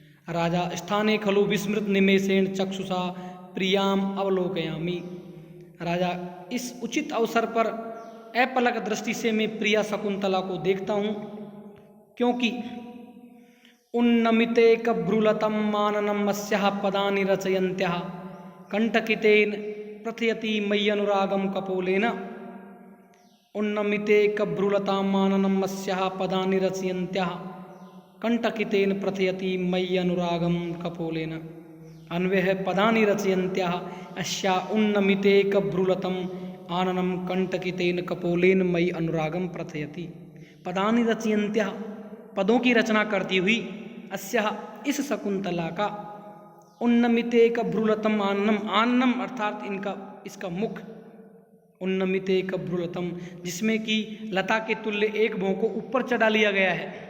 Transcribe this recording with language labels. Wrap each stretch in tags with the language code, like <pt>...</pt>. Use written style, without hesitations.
<sa>राजा स्थाने खलु विस्मृत निमेषेण चक्षुषा प्रियाम अवलोकयामि,</sa> <hi>राजा इस उचित अवसर पर अपलक दृष्टि से मैं प्रिया शकुंतला को देखता हूँ, क्योंकि</hi> <sa>उन्नमिते कभ्रुलतम माननम अस्याः पदानि रचयन्त्याः कंटकितेन प्रथयति मयि अनुरागम कपोलेन। उन्नमिते कभ्रुलतां माननम अस्याः पदानि रचयन्त्याः कंटकितेन प्रथयति मयि अनुरागम कपोलेन।</sa> <hi>अन्वय है</hi> <sa>पदानि रचयन्त्याः अस्या उन्नमिते कभ्रुलतम आननम कंटकितेन कपोलेन मयि अनुरागम प्रथयति। पदानि रचयन्त्याः,</sa> <hi>पदों की रचना करती हुई,</hi> <sa>अस्याः</sa> <hi>इस शकुंतला का,</hi> <sa>उन्नमिते कभ्रुलतम आननम, आननम</sa> <hi>अर्थात इनका इसका मुख,</hi> <sa>उन्नमिते कभ्रुलतम</sa> <hi>जिसमें कि लता के तुल्य एक भौं को ऊपर चढ़ा लिया गया है।</hi>